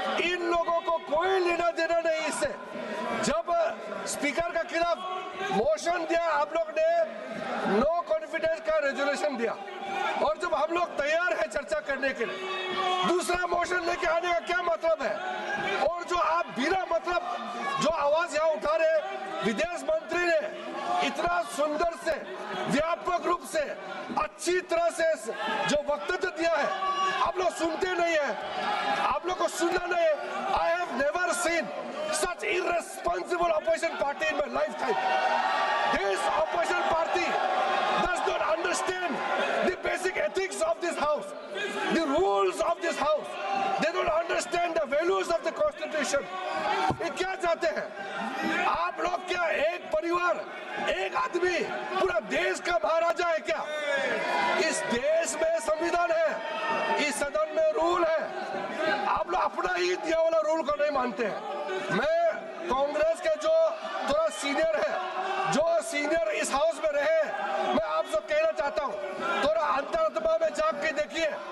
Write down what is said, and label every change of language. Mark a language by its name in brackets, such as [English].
[Hindi] इन लोगों को कोई लेना देना नहीं इससे। जब स्पीकर के खिलाफ मोशन दिया, आप लोग ने नो कॉन्फिडेंस का रेजोल्यूशन दिया, और जब हम लोग तैयार हैं चर्चा करने के लिए, दूसरा मोशन लेके आने का क्या मतलब है? और जो आप बिना मतलब जो आवाज यहाँ उठा रहे, विदेश मंत्री ने इतना सुंदर से, व्यापक रूप से, अच्छी तरह से जो वक्तव्य दिया है, आप लोग सुनते नहीं है। आप लोग को सुनना नहीं है। [English] I have never seen such irresponsible opposition party in my lifetime. This opposition party does not understand the basic ethics of this house, the rules of this house. They don't understand the values of the constitution. [Hindi] ये क्या चाहते हैं आप लोग? क्या एक परिवार, एक आदमी पूरा देश का महाराजा है क्या? इस देश में संविधान है, इस सदन में रूल है। आप लोग अपना ही दिया वाला रूल को नहीं मानते हैं। मैं कांग्रेस के जो थोड़ा सीनियर है, जो सीनियर इस हाउस में रहे, मैं आपसे कहना चाहता हूँ, थोड़ा अंतरात्मा में झांक के देखिए।